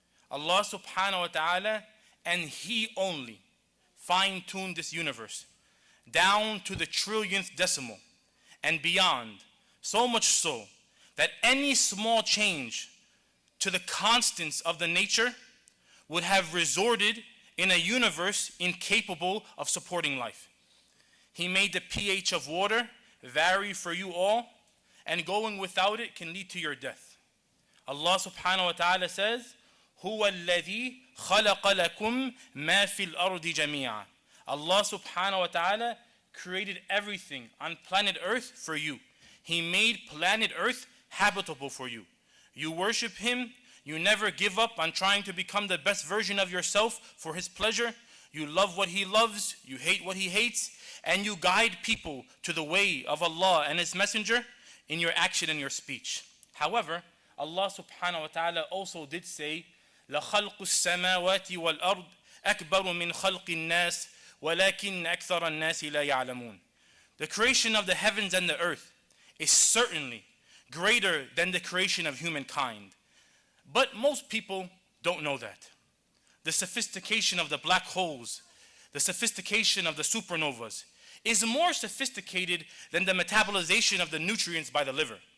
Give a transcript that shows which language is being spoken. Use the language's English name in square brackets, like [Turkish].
[English] Allah subhanahu wa ta'ala and He only fine-tuned this universe down to the trillionth decimal and beyond, so much so that any small change to the constants of the nature would have resulted in a universe incapable of supporting life. He made the pH of water vary for you all, and going without it can lead to your death. Allah subhanahu wa ta'ala says, [Arabic] هُوَ الَّذِي خَلَقَ لَكُمْ مَا فِي الْأَرْضِ جَمِيعًا. [English] Allah subhanahu wa ta'ala created everything on planet Earth for you. He made planet Earth habitable for you. You worship Him. You never give up on trying to become the best version of yourself for His pleasure. You love what He loves. You hate what He hates. And you guide people to the way of Allah and His Messenger in your action and your speech. However, Allah subhanahu wa ta'ala also did say, [Arabic] لَخَلْقُ السَّمَاوَاتِ وَالْأَرْضِ أَكْبَرُ مِنْ خَلْقِ النَّاسِ وَلَكِنْ أَكْثَرَ النَّاسِ لَا يَعْلَمُونَ. [English] The creation of the heavens and the earth is certainly greater than the creation of humankind. But most people don't know that. The sophistication of the black holes, the sophistication of the supernovas is more sophisticated than the metabolization of the nutrients by the liver.